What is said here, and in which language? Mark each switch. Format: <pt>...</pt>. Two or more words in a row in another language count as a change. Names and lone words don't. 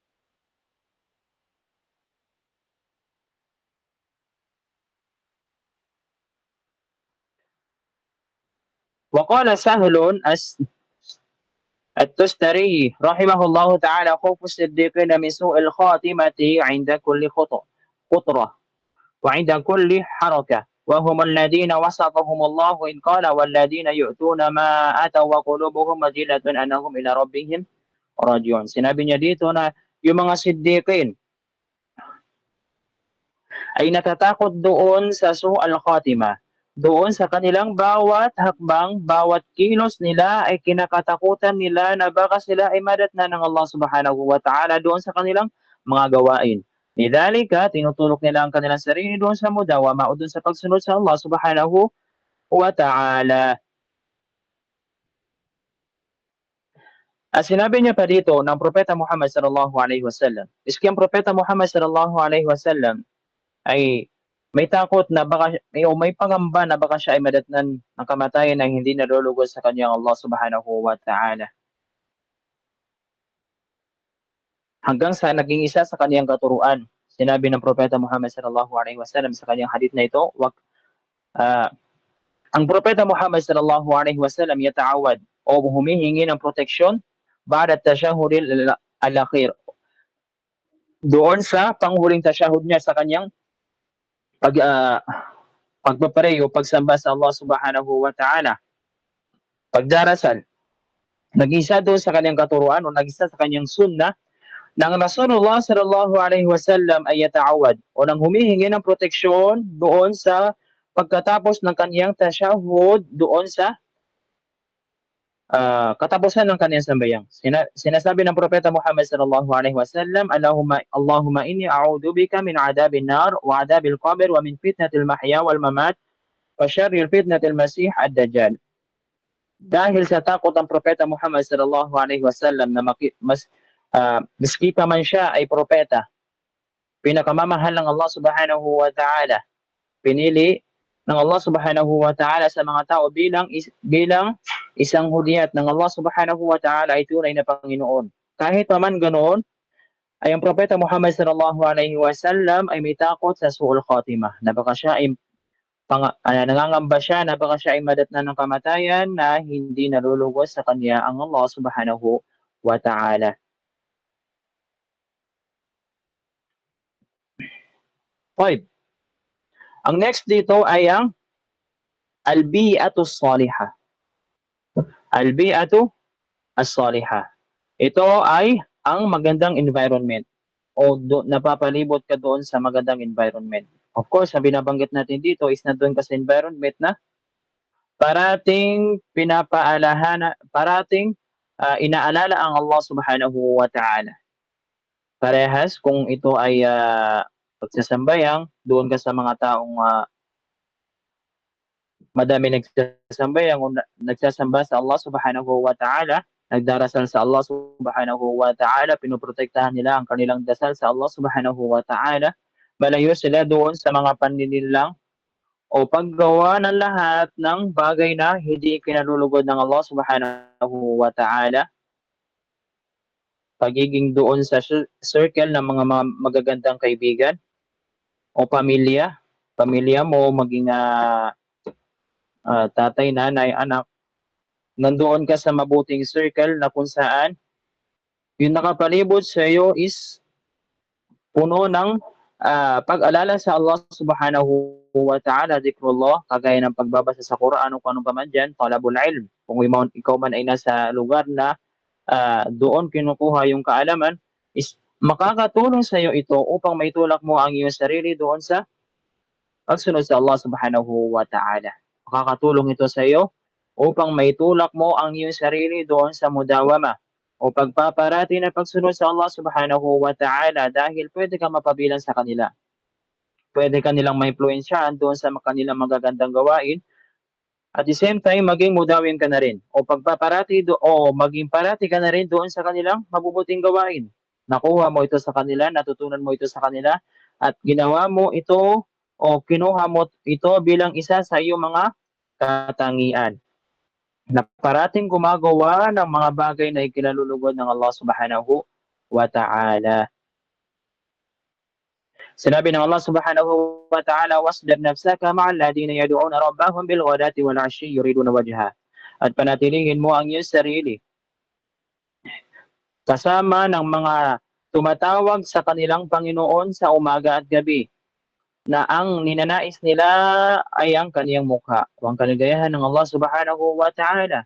<ar>وقال سهل التستري رحمه الله تعالى خوف الصديقين من سوء الخاتمة عند كل خطرة وعند كل حركة، وهم الذين وصفهم الله إن قال والذين يؤتون ما أتوا وقلوبهم وجلة أنهم إلى ربهم راجعون.</ar> <tl>Sinabi niya dito na yung mga siddiqin ay natatakot doon sa</tl> <ar>سوء الخاتمة,</ar> <tl>doon sa kanilang bawat hakbang, bawat kilos nila ay kinakatakutan nila na baka sila ay madatnan ng</tl> <ar>الله سبحانه وتعالى</ar> <tl>doon sa kanilang mga gawain. Lidhalika, tinutulok nila ang kanilang sarili doon sa mudawama o doon sa pagsunod sa</tl> <ar>الله سبحانه وتعالى.</ar> <tl>At sinabi niya pa dito ng Propeta Muhammad</tl> <ar>صلى الله عليه وسلم,</ar> <tl>iski ang Propeta Muhammad</tl> <ar>صلى الله عليه وسلم</ar> <tl>ay may takot na baka may pangamba na baka siya ay madatnan ng kamatayan na hindi nalulugod sa kanyang</tl> <ar>الله سبحانه وتعالى.</ar> <tl>hanggang sa naging isa sa kaniyang katuruan. Sinabi ng Propeta Muhammad</tl> <ar>صلى الله عليه وسلم</ar> <tl>sa kaniyang hadith na ito, uh, ang Propeta Muhammad</tl> <ar>صلى الله عليه وسلم</ar> <tl>yata'awad o humihingi ng proteksyon</tl> <ar>بعد التشهد الأخير,</ar> <tl>doon sa panghuling tashahud niya sa kaniyang pagpapare o pagsamba sa</tl> <ar>الله سبحانه وتعالى,</ar> <tl>pagdarasal. Nag-isa doon sa kanyang katuruan o nag-isa sa kanyang sunnah ng</tl> <ar>رسول الله صلى الله عليه وسلم</ar> <tl>ay yata'awad o nang humihingi ng proteksyon doon sa pagkatapos ng kaniyang tashahud doon sa katapusan ng kaniyang sambayang. Sinasabi ng Propeta</tl> <ar>Muhammad صلى الله عليه وسلم، اللهم إني أعوذ بك من عذاب النار وعذاب القبر ومن فتنة المحيا والممات وشر فتنة المسيح الدجال.</ar> <tl>Dahil sa takot ng Propeta Muhammad</tl> <ar>صلى الله عليه وسلم</ar> <tl>na miski pa man siya ay propeta, pinakamamahal ng</tl> <ar>الله سبحانه وتعالى,</ar> <tl>pinili ng</tl> <ar>الله سبحانه وتعالى</ar> <tl>sa mga tao bilang isang hudiyat ng</tl> <ar>الله سبحانه وتعالى</ar> <tl>ay tunay na Panginoon. Kahit pa man ganoon, ay ang Propeta Muhammad</tl> <ar>صلى الله عليه وسلم</ar> <tl>ay may takot sa</tl> <ar>سوء الخاتمة,</ar> <tl>na baka siya ay nangangamba siya na baka siya ay madatnan ng kamatayan na hindi nalulugos sa kanya ang</tl> <ar>الله سبحانه وتعالى.</ar> <tl>Okay. Ang next dito ay ang</tl> <ar>البيئة الصالحة. البيئة الصالحة.</ar> <tl>Ito ay ang magandang environment o napapalibot ka doon sa magandang environment.</tl> <en>Of course,</en> <tl>ang binabanggit natin dito is na doon ka sa environment na parating inaalala ang</tl> <ar>الله سبحانه وتعالى.</ar> <tl>Parehas kung ito ay pagsasambayang, doon ka sa mga taong madami nagsasambayang o nagsasamba sa Allah</tl> <ar>سبحانه وتعالى,</ar> <tl>nagdarasal sa</tl> <ar>الله سبحانه وتعالى,</ar> <tl>pinoprotektahan nila ang kanilang dasal sa</tl> <ar>الله سبحانه وتعالى,</ar> <tl>malayo sila doon sa mga paninilang o paggawa ng lahat ng bagay na hindi kinalulugod ng</tl> <ar>الله سبحانه وتعالى,</ar> <tl>pagiging doon sa circle ng mga magagandang kaibigan o pamilya mo, maging tatay, nanay, anak, nandoon ka sa mabuting circle na kung saan yung nakapalibot sa iyo is puno ng pag-alala sa</tl> <ar>الله سبحانه وتعالى، ذكر الله,</ar> <tl>kagaya ng pagbabasa sa Quran o kung ano pa man dyan,</tl> <ar>طلب العلم.</ar> <tl>Kung ikaw man ay nasa lugar na doon kinukuha yung kaalaman, is makakatulong sa iyo ito upang maitulak mo ang iyong sarili doon sa pagsunod sa</tl> <ar>الله سبحانه وتعالى.</ar> <tl>Makakatulong ito sa iyo upang maitulak mo ang iyong sarili doon sa mudawama o pagpaparati na pagsunod sa</tl> <ar>الله سبحانه وتعالى,</ar> <tl>dahil pwede ka mapabilang sa kanila. Pwede ka nilang ma-influensyahan doon sa kanilang magagandang gawain.</tl> <en>At the same time,</en> <tl>maging mudawin ka na rin o maging parati ka na rin doon sa kanilang mabubuting gawain. Nakuha mo ito sa kanila, natutunan mo ito sa kanila, at ginawa mo ito o kinuha mo ito bilang isa sa iyong mga katangian, na parating gumagawa ng mga bagay na ikinalulugod ng</tl> <ar>الله سبحانه وتعالى.</ar> <tl>Sinabi ng</tl> <ar>الله سبحانه وتعالى، واصبر نفسك مع الذين يدعون ربهم بالغداة والعشي يريدون وجه.</ar> <tl>At panatilingin mo ang iyong sarili kasama ng mga tumatawag sa kanilang Panginoon sa umaga at gabi, na ang ninanais nila ay ang kaniyang mukha o ang kaligayahan ng</tl> <ar>الله سبحانه وتعالى.</ar>